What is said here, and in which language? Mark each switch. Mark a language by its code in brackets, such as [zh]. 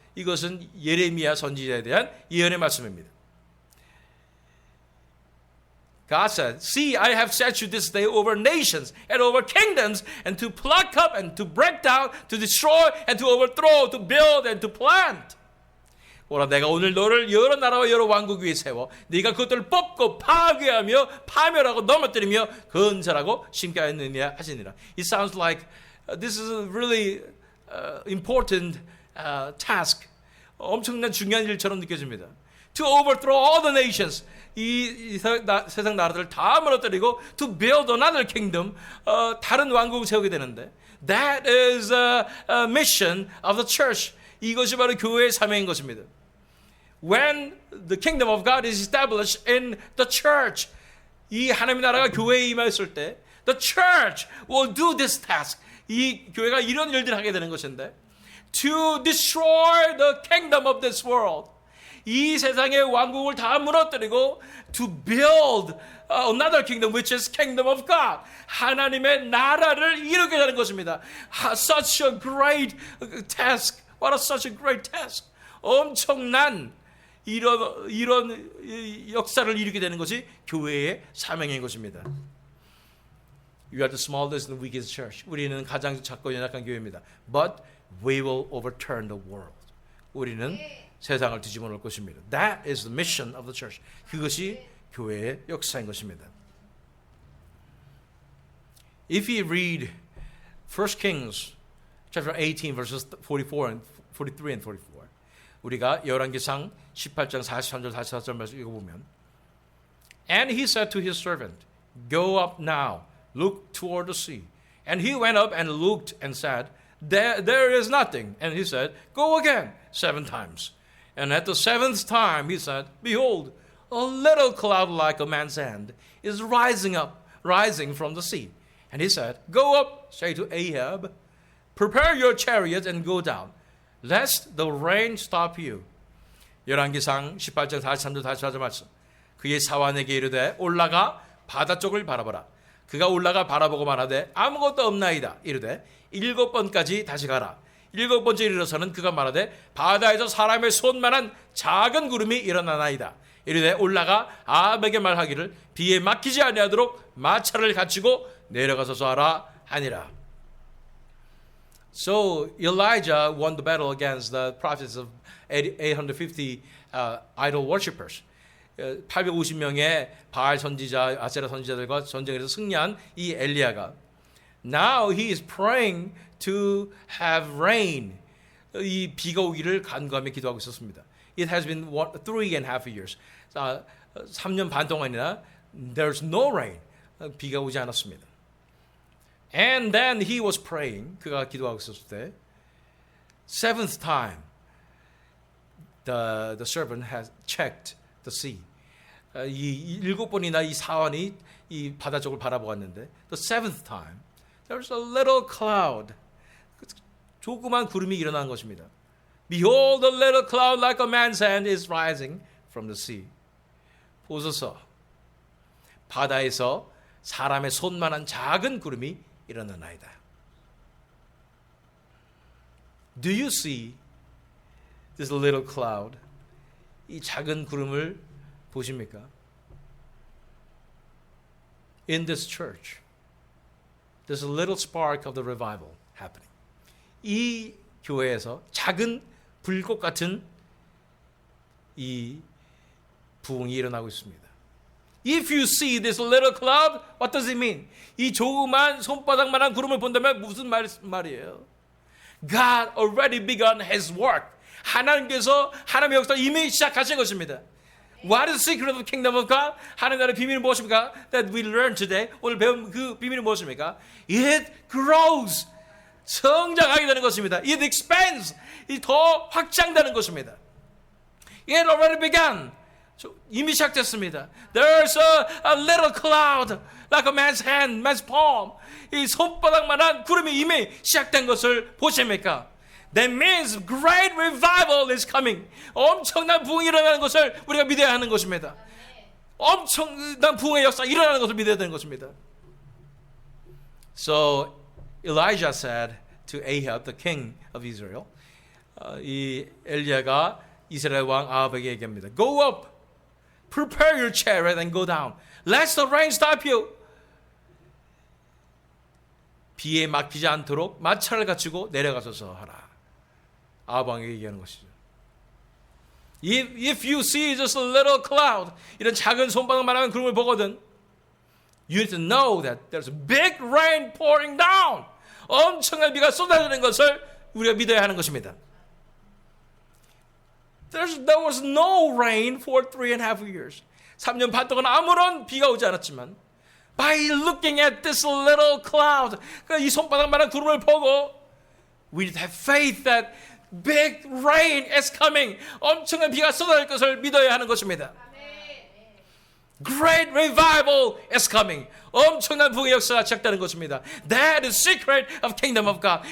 [ko] 이것은 예레미야 선지자에 대한 예언의 말씀입니다. [en] God said, See, I have set you this day over nations and over kingdoms, and to pluck up and to break down, to destroy and to overthrow, to build and to plant. [ko] 보라, 내가 오늘 너를 여러 나라와 여러 왕국 위에 세워 네가 그것들을 뽑고 파괴하며 파멸하고 넘어뜨리며 건설하고 심게 하였느니라 하시니라. [en] It sounds like this is a really important task. [ko] 엄청난 중요한 일처럼 느껴집니다. [en] To overthrow all the nations. [ko] 이 세상 나라들을 다 무너뜨리고 [en] to build another kingdom. [ko] 다른 왕국을 세우게 되는데 [en] that is a mission of the church. [ko] 이것이 바로 교회의 사명인 것입니다. [en] When the kingdom of God is established in the church, [ko] 이 하나님의 나라가 교회에 임했을 때 [en] the church will do this task. [ko] 이 교회가 이런 일들을 하게 되는 것인데 [en] to destroy the kingdom of this world. [ko] 이 세상의 왕국을 다 무너뜨리고 [en] to build another kingdom which is kingdom of God. [ko] 하나님의 나라를 이루게 되는 것입니다. [en] Such a great task. What a such a great task. [ko] 엄청난 이런 역사를 이루게 되는 것이 교회의 사명인 것입니다. [en] You are the smallest and weakest church. [ko] 우리는 가장 작고 연약한 교회입니다. [en] But we will overturn the world. [ko] 우리는 세상을 뒤집어 놓을 것입니다. [en] That is the mission of the church. [ko] 그것이 교회의 역사인 것입니다. [en] If you read 1 Kings chapter 18 verses 44 and 43 and 44. [ko] 우리가 열왕기상 18장 43절 44절 말씀 읽어보면 [en] And he said to his servant, Go up now, look toward the sea. And he went up and looked and said, There is nothing. And he said, Go again 7 times. And at the 7th time he said, Behold, a little cloud like a man's hand is rising from the sea. And he said, Go up, say to Ahab, Prepare your chariot and go down, lest the rain stop you. [ko] 열왕기상 18장 43절 44절 말씀. 그의 사환에게 이르되 올라가 바다 쪽을 바라보라. 그가 올라가 바라보고 말하되 아무것도 없나이다. 이르되 7번까지 다시 가라. 7번째 이르러서는 그가 말하되 바다에서 사람의 손만한 작은 구름이 일어나나이다. 이르되 올라가 아합에게 말하기를 비에 막히지 아니하도록 마차를 갖추고 내려가서 하라 하니라. [en] So Elijah won the battle against the prophets of 850 idol worshippers. [ko] 850명의 바알 선지자, 아세라 선지자들과 전쟁에서 승리한 이 엘리야가 [en] Now he is praying to have rain. [ko] 이 비가 오기를 간구하며 기도하고 있었습니다. [en] It has been 3.5 years. [ko] 3년 반 동안이나 [en] there's no rain. [ko] 비가 오지 않았습니다. [en] And then he was praying. [ko] 그가 기도하고 있었을 때 [en] 7th time the servant has checked the sea. [ko] 이 7번이나 이 사환이 이 바다 쪽을 바라보았는데 [en] the 7th time there's a little cloud. [ko] 조그만 구름이 일어난 것입니다. [en] Behold, a little cloud like a man's hand is rising from the sea. [ko] 보소서, 바다에서 사람의 손만한 작은 구름이 일어나나이다. [en] Do you see this little cloud? [ko] 이 작은 구름을 보십니까? [en] In this church, there's a little spark of the revival happening. [ko] 이 교회에서 작은 불꽃 같은 이 부흥이 일어나고 있습니다. [en] If you see this little cloud, what does it mean? [ko] 이 조그만 손바닥만한 구름을 본다면 무슨 말이에요? [en] God already begun His work. [ko] 하나님께서 하나님의 역사 이미 시작하신 것입니다. [en] What is the secret of the kingdom of God? [ko] 하나님 나라의 비밀은 무엇입니까? [en] That we learn today. [ko] 오늘 배운 그 비밀은 무엇입니까? [en] It grows. [ko] 성장하게 되는 것입니다. [en] It expands. [ko] 이 더 확장되는 것입니다. [en] It already began. [ko] 이미 시작됐습니다. [en] There's a little cloud like a man's hand, man's palm. [ko] 이 손바닥만한 구름이 이미 시작된 것을 보십니까? [en] That means great revival is coming. [ko] 엄청난 부흥이 일어나는 것을 우리가 믿어야 하는 것입니다. 엄청난 부흥의 역사가 일어나는 것을 믿어야 되는 것입니다. [en] So Elijah said to Ahab, the king of Israel, [ko] 이 엘리야가 이스라엘 왕 아합에게 얘기합니다. [en] Go up, prepare your chariot and go down. Let the rain stop you. [ko] 비에 막히지 않도록 마차를 갖추고 내려가소서 하라. 아합 왕에게 얘기하는 것이죠. [en] If you see just a little cloud, [ko] 이런 작은 손바닥만한 구름을 보거든, [en] you need to know that there's a big rain pouring down. [ko] 엄청난 비가 쏟아지는 것을 우리가 믿어야 하는 것입니다. [en] There was no rain for 3.5 years. [ko] 3년 반 동안 아무런 비가 오지 않았지만, [en] by looking at this little cloud, [ko] 이 손바닥만한 구름을 보고, [en] we need to have faith that big rain is coming. [ko] 엄청난 비가 쏟아질 것을 믿어야 하는 것입니다. [en] Great revival is coming. [ko] 엄청난 부흥의 역사가 시작되는 것입니다. [en] That is secret of kingdom of God.